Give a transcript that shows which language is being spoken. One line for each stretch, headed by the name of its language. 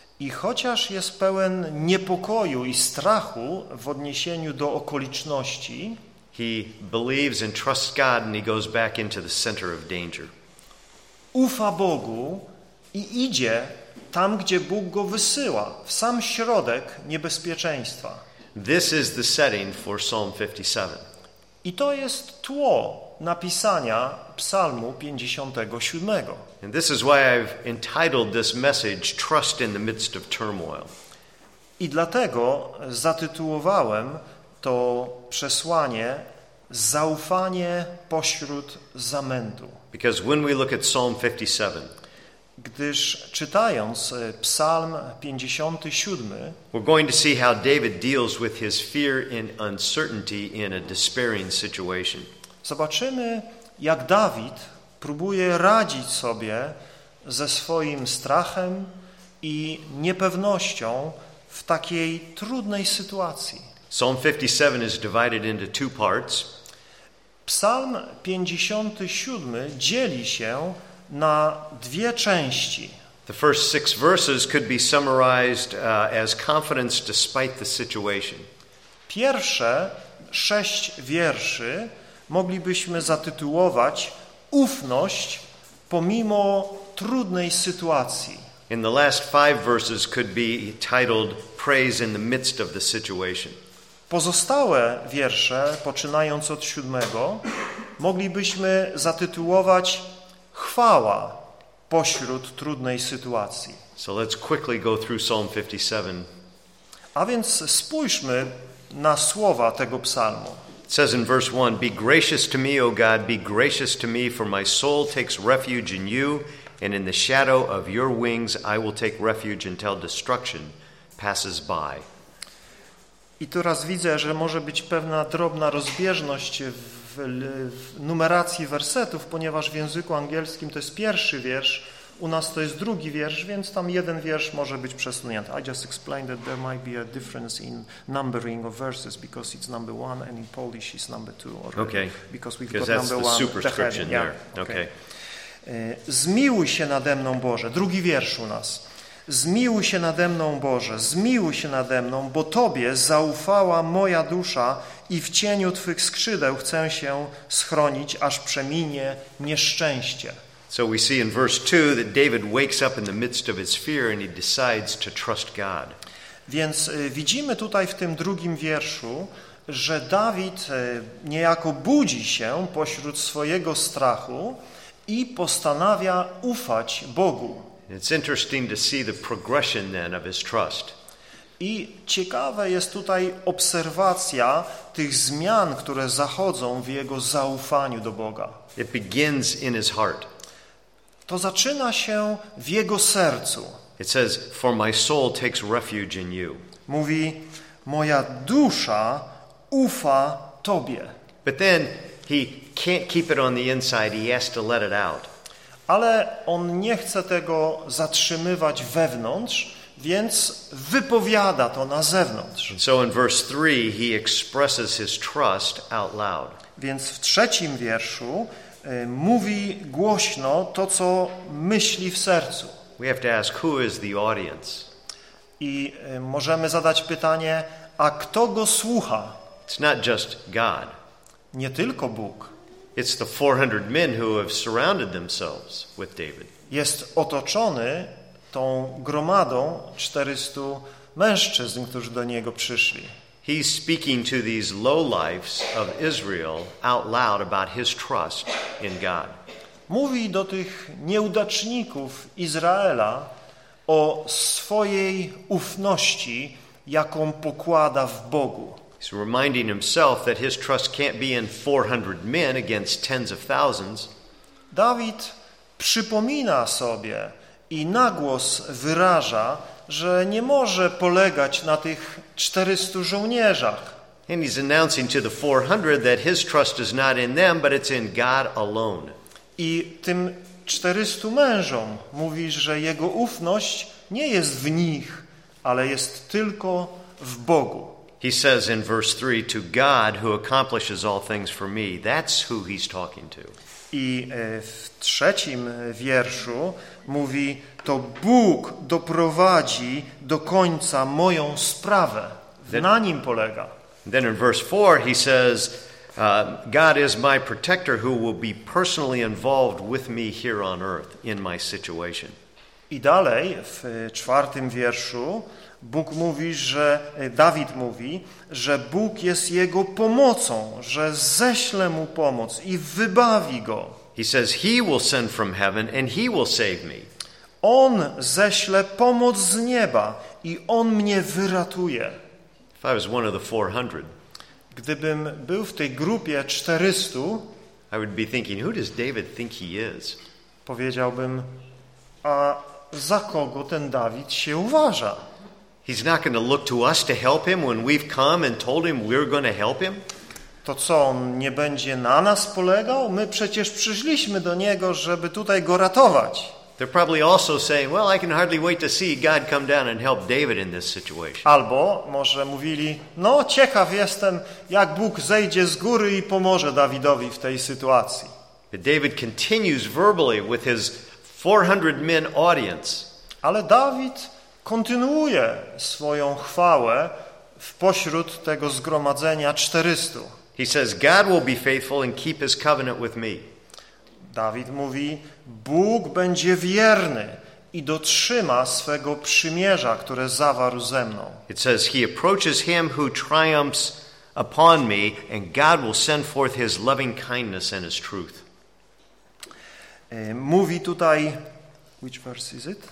Polish: i chociaż jest pełen niepokoju i strachu w odniesieniu do okoliczności,
English: he believes and trusts God and he goes back into the center of danger.
Polish: Ufa Bogu i idzie tam, gdzie Bóg go wysyła, w sam środek niebezpieczeństwa.
English: This is the setting for Psalm 57.
Polish: I to jest tło napisania Psalmu 57.
English: And this is why I've entitled this message "Trust in the Midst of Turmoil."
Polish: I dlatego zatytułowałem to przesłanie "Zaufanie pośród zamętu."
English: Because when we look at Psalm 57,
Polish: gdyż czytając Psalm 57,
English: we're going to see how David deals with his fear and uncertainty in a despairing situation.
Polish: Zobaczymy, jak Dawid próbuje radzić sobie ze swoim strachem i niepewnością w takiej trudnej sytuacji.
English: Psalm 57 is divided into two parts.
Polish: Psalm 57 dzieli się na dwie części.
English: The first six verses could be summarized as confidence despite the situation.
Polish: Pierwsze sześć wierszy moglibyśmy zatytułować "Ufność pomimo trudnej sytuacji."
English: In the last five verses could be titled "Praise in the midst of the situation."
Polish: Pozostałe wiersze, poczynając od siódmego, moglibyśmy zatytułować "Chwała pośród trudnej sytuacji."
English: So let's quickly go through Psalm 57.
Polish: A więc spójrzmy na słowa tego psalmu.
English: It says in verse 1, "Be gracious to me, O God, be gracious to me, for my soul takes refuge in you, and in the shadow of your wings I will take refuge until destruction passes by."
Polish: I teraz widzę, że może być pewna drobna rozbieżność w numeracji wersetów, ponieważ w języku angielskim to jest pierwszy wiersz, u nas to jest drugi wiersz, więc tam jeden wiersz może być przesunięty.
English: I just explained that there might be a difference in numbering of verses because it's number one and in Polish it's number two. Already, okay. Because we've got number one. Because that's the superscription there. Okay.
Polish: "Zmiłuj się nade mną, Boże." Drugi wiersz u nas. Zmiłuj się nade mną, Boże, zmiłuj się nade mną, bo Tobie zaufała moja dusza i w cieniu Twych skrzydeł chcę się schronić, aż przeminie nieszczęście.
English: So we see in verse 2 that David wakes up in the midst of his fear and he decides to trust God.
Polish: Więc widzimy tutaj w tym drugim wierszu, że Dawid niejako budzi się pośród swojego strachu i postanawia ufać Bogu.
English: It's interesting to see the progression then of his trust.
Polish: I ciekawe jest tutaj obserwacja tych zmian, które zachodzą w jego zaufaniu do Boga.
English: It begins in his heart.
Polish: To zaczyna się w jego sercu.
English: It says, "For my soul takes refuge in you."
Polish: Mówi, moja dusza ufa Tobie.
English: But then he can't keep it on the inside. He has to let it out.
Polish: Ale on nie chce tego zatrzymywać wewnątrz, więc wypowiada to na zewnątrz.
English: And so in verse 3 he expresses his trust out loud.
Polish: Więc w trzecim wierszu mówi głośno to, co myśli w sercu.
English: We have to ask, who is the audience?
Polish: I możemy zadać pytanie, a kto go słucha?
English: It's not just God.
Polish: Nie tylko Bóg.
English: It's the 400 men who have surrounded themselves with David.
Polish: Jest otoczony tą gromadą 400 mężczyzn, którzy do niego przyszli.
English: He's speaking to these lowlifes of Israel out loud about his trust in God.
Polish: Mówi do tych nieudaczników Izraela o swojej ufności, jaką pokłada w Bogu.
English: He's reminding himself that his trust can't be in 400 men against tens of thousands.
Polish: Dawid przypomina sobie i na głos wyraża, że nie może polegać na tych 400 żołnierzach.
English: And he's announcing to the 400 that his trust is not in them, but it's in God alone.
Polish: I tym 400 mężom mówi, że jego ufność nie jest w nich, ale jest tylko w Bogu.
English: He says in verse 3, to God who accomplishes all things for me, that's who he's talking to.
Polish: I w trzecim wierszu mówi, to Bóg doprowadzi do końca moją sprawę. Na nim polega.
English: Then in verse 4 he says, God is my protector who will be personally involved with me here on earth in my situation.
Polish: I dalej w czwartym wierszu Bóg mówi, że Dawid mówi, że Bóg jest jego pomocą, że ześle mu pomoc i wybawi go.
English: He says he will send from heaven and he will save me.
Polish: On ześle pomoc z nieba i on mnie wyratuje.
English: If I was one of the 400,
Polish: gdybym był w tej grupie 400,
English: I would be thinking, who does David think he is?
Polish: Powiedziałbym, a za kogo ten Dawid się uważa?
English: He's not going to look to us to help him when we've come and told him we're going to help him.
Polish: To co, on nie będzie na nas polegał? My przecież przyszliśmy do niego, żeby tutaj go ratować.
English: They're probably also saying, well, I can hardly wait to see God come down and help David in this situation.
Polish: Albo może mówili, no ciekaw jestem, jak Bóg zejdzie z góry i pomoże Dawidowi w tej sytuacji.
English: But David continues verbally with his 400 men audience.
Polish: Ale Dawid kontynuuje swoją chwałę w pośród tego zgromadzenia 400.
English: He says, God will be faithful and keep his covenant with me.
Polish: Dawid mówi, Bóg będzie wierny i dotrzyma swego przymierza, które zawarł ze mną.
English: It says, he approaches him who triumphs upon me and God will send forth his loving kindness and his truth.
Polish: Mówi tutaj,
English: which verse is it?